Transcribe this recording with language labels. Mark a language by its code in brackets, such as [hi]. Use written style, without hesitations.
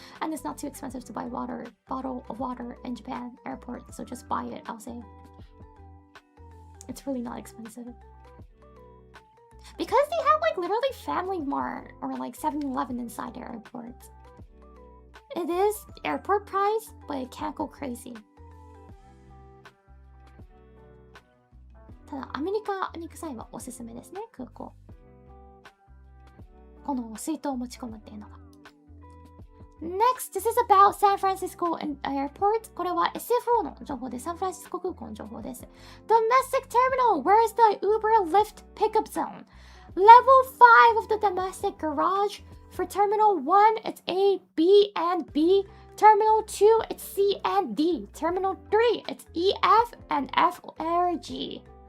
[en] And it's not too expensive to buy bottle of water in Japan airport, so just buy it, I'll say. It's really not expensive. Because they have like literally Family Mart or like 7-Eleven inside their airports. It is airport price, but it can't go crazy. [ja] ただアメリカに行く際はおすすめですね、空港。この水筒を持ち込むっていうのが。 [en] Next, this is about San Francisco Airport. [ja] これは SFO の情報で、サンフランシスコ空港の情報です。 [en] Domestic terminal. Where is the Uber Lyft pickup zone? Level 5 of the domestic garage. For Terminal 1, it's A, B, and B. Terminal 2, it's C and D. Terminal 3, it's E, F, and F or G.